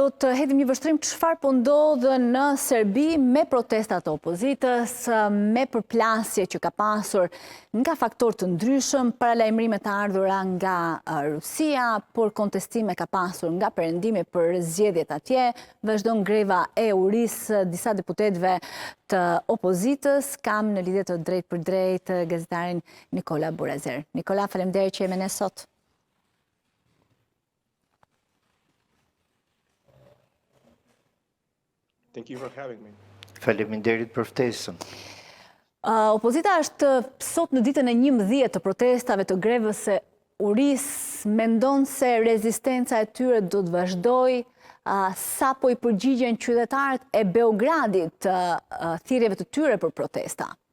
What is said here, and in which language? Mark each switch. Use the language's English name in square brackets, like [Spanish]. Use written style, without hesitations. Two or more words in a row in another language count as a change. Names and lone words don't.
[Albanian] do të hedhim një vështrim çfarë po ndodh në Serbi me protestat e opozitës, me përplasje që ka pasur nga faktorë të ndryshëm, paralajmërime të ardhura nga Rusia, por kontestime ka pasur nga perëndimi për zgjedhjet atje, vazhdon greva e urisë disa deputetëve të opozitës. Kam në lidhje të drejt për drejt gazetarin Nikola Burazer. Nikola, faleminderit që jemi ne sot. [English] Thank you for having me. [Albanian] Faleminderit për ftesën. Opozita është sot në ditën e 11 të protestave të grevës së urisë, mendon se rezistenca e tyre do të vazhdoj, sa po i përgjigjen qytetarët e Beogradit thirrjeve të tyre për protesta?